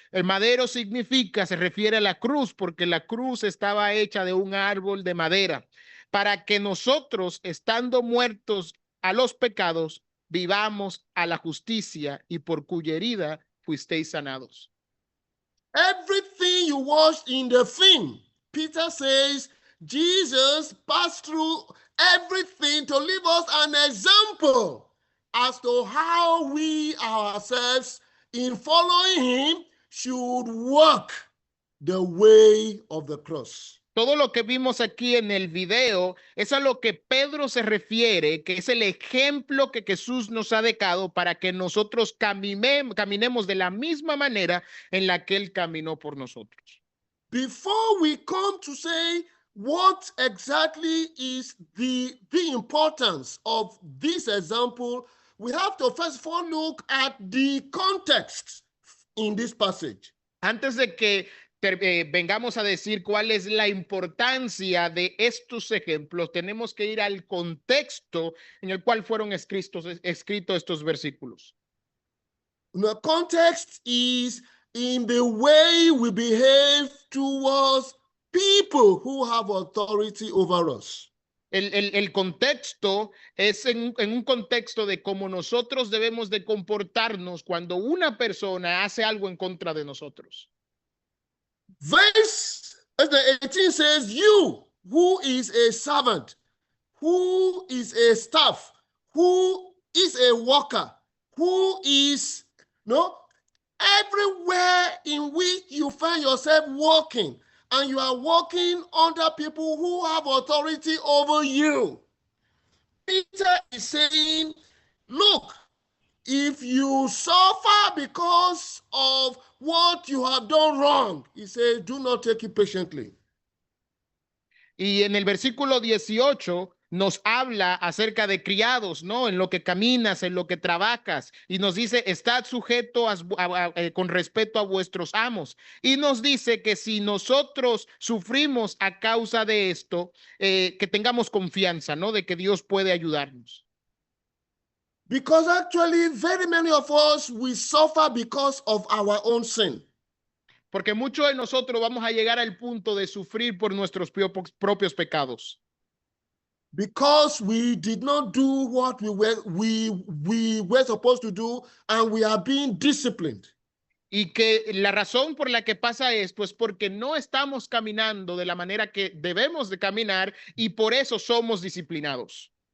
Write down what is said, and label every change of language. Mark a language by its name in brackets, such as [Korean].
[Spanish] El madero se refiere a la cruz, porque la cruz estaba hecha de un árbol de madera, para que nosotros, estando muertos a los pecados, vivamos a la justicia, y por cuya herida fuisteis sanados. [English] Everything you watched in the film, Peter says, Jesus passed through everything to leave us an example as to how we ourselves, in following him, should walk the way of the cross. [Spanish] Todo lo que vimos aquí en el video es a lo que Pedro se refiere, que es el ejemplo que Jesús nos ha dejado para que nosotros caminemos de la misma manera en la que él caminó por nosotros. [English] Before we come to say what exactly is the importance of this example, we have to first of all look at the context in this passage. [Spanish] Antes de que vengamos a decir cuál es la importancia de estos ejemplos, tenemos que ir al contexto en el cual fueron escritos estos versículos. [English] The context is in the way we behave towards people who have authority over us. [Spanish] El contexto es en un contexto de cómo nosotros debemos de comportarnos cuando una persona hace algo en contra de nosotros. [English] Verse 18 says, you who is a servant, who is a staff, who is a worker, who is, everywhere in which you find yourself working, and you are working under people who have authority over you. Peter is saying, look, if you suffer because of what you have done wrong, he says, do not take it patiently. [Spanish] Y en el versículo 18 nos habla acerca de criados, ¿no? En lo que caminas, en lo que trabajas, y nos dice, estad sujeto con respeto a vuestros amos. Y nos dice que si nosotros sufrimos a causa de esto, que tengamos confianza, ¿no? De que Dios puede ayudarnos. [English] Because actually, very many of us, we suffer because of our own sin. [Spanish] Porque muchos de nosotros vamos a llegar al punto de sufrir por nuestros propios pecados. [English] Because we did not do what we were supposed to do, and we are being disciplined. [Spanish] Y que la razón por la que pasa esto es porque no estamos caminando de la manera que debemos de caminar, y por eso somos disciplinados.